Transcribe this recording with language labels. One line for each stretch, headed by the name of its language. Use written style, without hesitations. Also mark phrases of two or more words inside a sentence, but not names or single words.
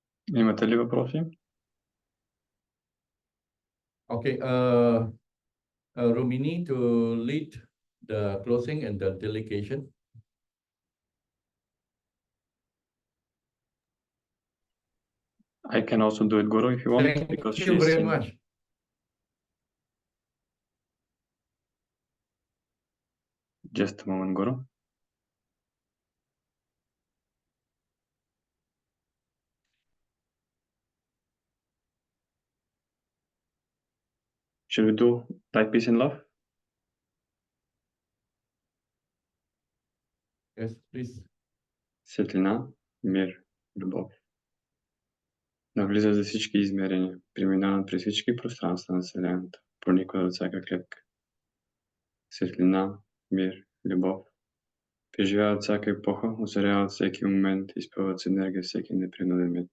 Bulgarian: Имате ли въпроси?
English: Okay, Rumini to lead the closing and the delegation. I can also do it, Guru, if you want, Thank because you she's very in. much. Just a moment, Guru. Should we do light, peace and love? Yes, please.
Bulgarian: Светлина, мир, любов. Навлиза за всички измерения, преминават през всички пространства на Вселената, прониква от всяка клетка. Светлина, мир, любов. Преживяват всяка епоха, озаряват всеки момент, изпълват с енергия всеки непринуден миг.